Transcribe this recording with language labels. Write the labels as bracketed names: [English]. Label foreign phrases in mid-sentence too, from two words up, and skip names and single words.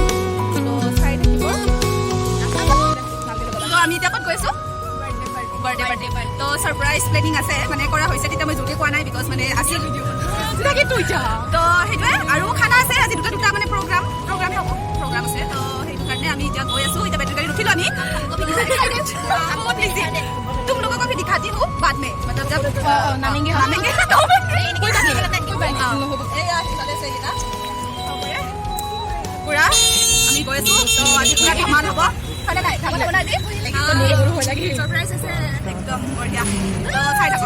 [Assamese] তো চাই থাকিব। তো আমি এতিয়া ক'ত গৈছোঁ? বাৰ্থডে। তো [English] surprise planning [Assamese] আছে, মানে কৰা হৈছে। তেতিয়া মই জোৰকৈ কোৱা নাই বিকজ মানে আছিল। তো সেইটোৱে আৰু খানা আছে আজি, দুটা মানে প্ৰগ্ৰাম আছে। তো সেইটো কাৰণে আমি এতিয়া গৈ আছোঁ। এতিয়া বেটাৰী গাড়ী ৰখিলোঁ আমি। [Hindi] तुम लोगों को भी दिखाती हूँ बाद में, मतलब जब नामेंगे पूरा [Assamese] আমি গৈ আছোঁ। তো আজি পুৰা ধমাল হ'ব। सरप्राइज আছে [Hindi] एकदम बढ़िया। [Assamese] তো চাই থাকক।